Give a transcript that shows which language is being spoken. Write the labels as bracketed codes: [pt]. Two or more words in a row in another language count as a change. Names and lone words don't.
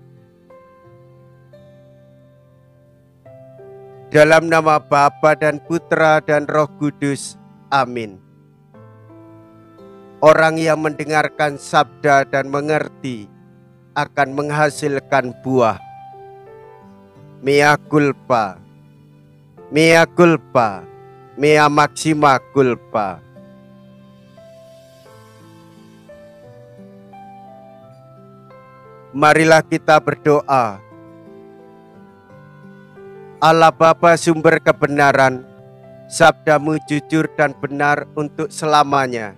[id] Dalam nama Bapa dan Putra dan Roh Kudus, amin. Orang yang mendengarkan sabda dan mengerti akan menghasilkan buah. [la] Mea culpa, mea culpa, mea maxima culpa. [id] Marilah kita berdoa. Allah Bapa sumber kebenaran, sabdamu jujur dan benar untuk selamanya.